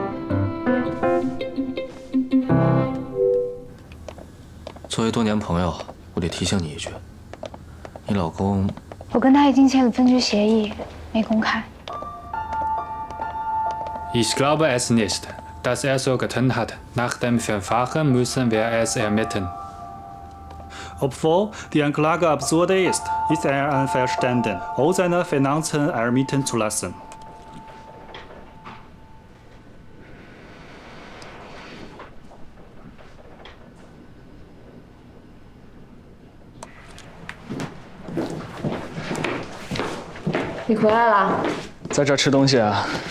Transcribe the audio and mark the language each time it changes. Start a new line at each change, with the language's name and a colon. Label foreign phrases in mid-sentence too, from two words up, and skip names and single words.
Chinese: 作为多年朋友，我得提醒你一句，你老公…… 我跟他已经签了分居协议，没公开。
German: Ich glaube es nicht, dass er so getan hat. Nach dem Verfahren müssen wir es ermitteln. Obwohl die Anklage absurd ist, ist er einverstanden, all seine Finanzen ermitteln zu lassen.
Chinese: 你回来了？在这儿吃东西啊。